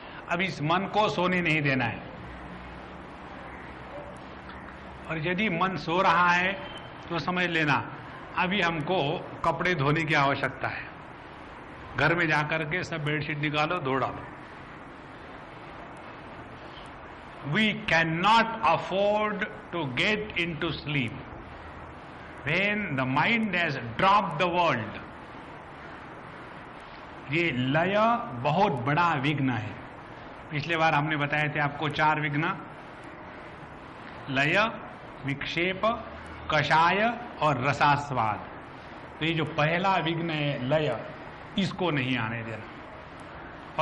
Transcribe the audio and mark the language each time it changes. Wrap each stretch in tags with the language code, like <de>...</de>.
<hi>अब इस मन को सोने नहीं देना है, और यदि मन सो रहा है तो समझ लेना अभी हमको कपड़े धोने की आवश्यकता है। घर में जाकर के सब बेडशीट निकालो, धो डालो।</hi> <en>We cannot afford to get into sleep when the mind has dropped the world.</en> <hi>ये लय बहुत बड़ा विघ्न है। पिछले बार हमने बताए थे आपको 4 विघ्न: लय, विक्षेप, कषाय और रसास्वाद। तो ये जो पहला विघ्न है लय, इसको नहीं आने देना।</hi>